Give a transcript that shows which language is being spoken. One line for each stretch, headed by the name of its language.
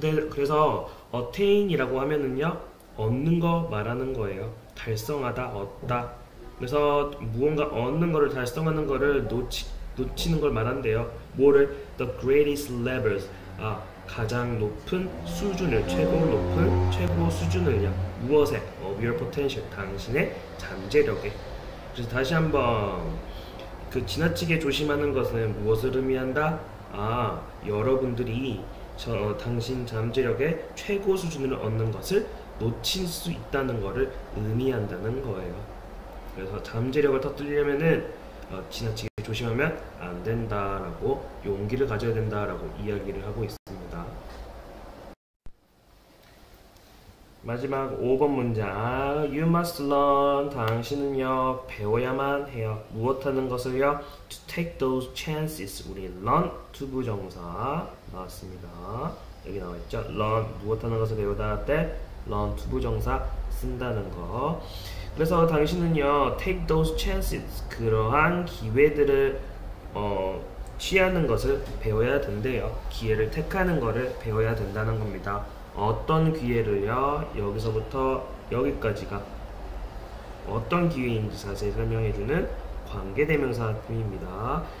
Korean: 그래서 attain이라고 하면은요 얻는 거 말하는 거예요. 달성하다, 얻다. 그래서 무언가 얻는 거를 달성하는 거를 놓치는 걸 말한대요. 뭐를?
English: The greatest levels,
Korean: 가장 높은 수준을, 최고 수준을요. 무엇에?
English: Of your potential,
Korean: 당신의 잠재력에. 그래서 다시 한번 그 지나치게 조심하는 것은 무엇을 의미한다? 여러분들이 당신 잠재력의 최고 수준을 얻는 것을 놓칠 수 있다는 것을 의미한다는 거예요. 그래서 잠재력을 터뜨리려면은 지나치게 조심하면 안 된다라고, 용기를 가져야 된다라고 이야기를 하고 있습니다. 마지막 5번 문장.
English: You must learn.
Korean: 당신은요, 배워야만 해요. 무엇하는 것을요?
English: To take those chances.
Korean: 우리 learn 투부정사 나왔습니다. 여기 나와있죠? learn, 무엇하는 것을 배우다 할 때 learn 투부정사 쓴다는 거. 그래서 당신은요,
English: take those chances.
Korean: 그러한 기회들을 취하는 것을 배워야 된대요. 기회를 택하는 것을 배워야 된다는 겁니다. 어떤 기회를요? 여기서부터 여기까지가 어떤 기회인지 자세히 설명해주는 관계대명사입니다.